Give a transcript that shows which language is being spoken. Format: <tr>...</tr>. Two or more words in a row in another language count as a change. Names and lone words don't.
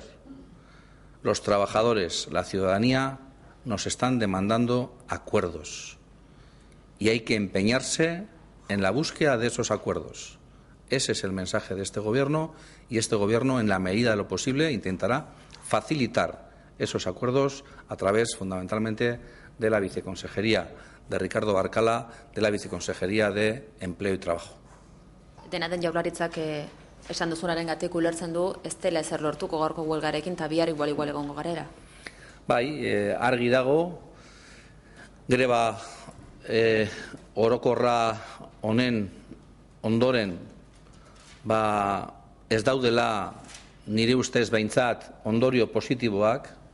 <es>Los trabajadores, la ciudadanía, nos están demandando acuerdos y hay que empeñarse en la búsqueda de esos acuerdos. Ese es el mensaje de este Gobierno y este Gobierno, en la medida de lo posible, intentará facilitar esos acuerdos a través, fundamentalmente, de la Viceconsejería de Ricardo Barcala, de la Viceconsejería de Empleo y Trabajo.</es> <eu>Dena den Jaurlaritzak esan duzunarengatik ulertzen du ez dela ezer lortuko gaurko huelgarekin eta bihar igual egongo garela. Bai, argi dago, greba orokorra honen ondoren ez daudela nire ustez behintzat ondorio positiboak.</eu>